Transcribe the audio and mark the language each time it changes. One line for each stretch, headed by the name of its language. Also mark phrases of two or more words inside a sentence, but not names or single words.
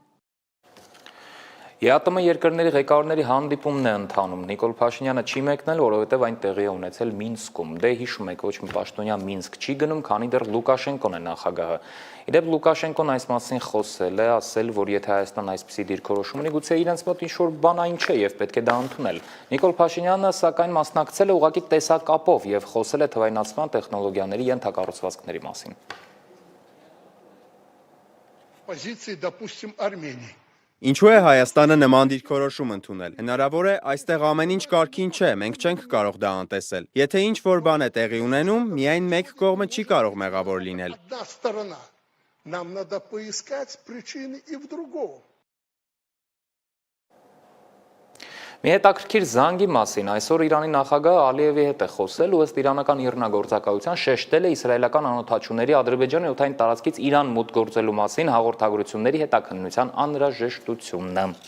Armenian: ԵԱՏՄ երկրների ղեկավարների հանդիպումն է ընթանում։ Նիկոլ Փաշինյանը չի մեկնել, որովհետև այն տեղի է ունեցել Մինսկում։ Դե հիշում եք, ոչ մի պաշտոնյա Մինսկ չի գնում, քանի դեռ Լուկաշենկոն է նախագահը։ Իդեպ Լուկաշենկոն այս մասին խոսել է, ասել, որ եթե Հայաստան այսպիսի դիրքորոշում ունի, գուցե իրենց մոտ ինչ-որ բան այն չէ եւ պետք է դա ընդունել։ Նիկոլ Փաշինյանը սակայն մասնակցել է ուղղակի տեսակապով եւ խոսել է թվայնացման տեխնոլոգիաների ենթակառուցվածքների մասին։
Russian: Позиции, допустим, Армении.
Armenian: Ինչու է Հայաստանը նման դիրքորոշում ընդունել։ Հնարավոր է այստեղ ամեն ինչ կարգին չէ, մենք չենք կարող դա անտեսել։ Եթե ինչ որ բան է տեղի ունենում, միայն մեկ կողմը չի կարող մեղավոր լինել։
Russian: Одна сторона. Нам надо поискать причины и в другом.
Armenian: Մի հետաքրքիր զանգի մասին այսօր Իրանի նախագահը Ալիևի հետ է խոսել ու ըստ իրանական իռնագործակայության շեշտել է իսրայելական անօթաչուների Ադրբեջանի օդային տարածքից Իրան մուտք գործելու մասին հաղորդագրությունների հետաքննության անհրաժեշտությունը։